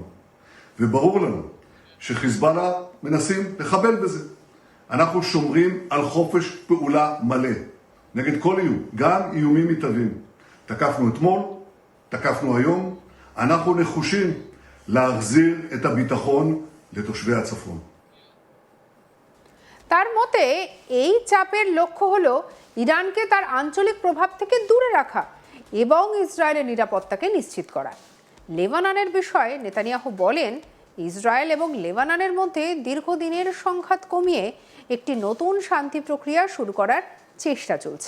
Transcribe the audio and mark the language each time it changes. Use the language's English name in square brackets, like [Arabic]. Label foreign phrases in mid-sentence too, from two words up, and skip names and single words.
[Hebrew] וברור לנו שחיזבאללה מנסים לחבל בזה. אנחנו שומרים על חופש פעולה מלא. נגד כל איום, גם איומים מתהווים. תקפנו אתמול, תקפנו היום, אנחנו נחושים להחזיר את הביטחון לתושבי הצפון. [Bangla] তার মতে এই চাপের লক্ষ্য হলো ইরানকে তার আঞ্চলিক প্রভাব থেকে দূরে রাখা এবং ইসরায়েলের নিরাপত্তাকে নিশ্চিত করা। লেবাননের বিষয়ে নেতানিয়াহু বলেন, ইসরায়েল এবং লেবাননের মধ্যে দীর্ঘদিনের সংঘাত কমিয়ে একটি নতুন শান্তি প্রক্রিয়া শুরু করার চেষ্টা চলছে।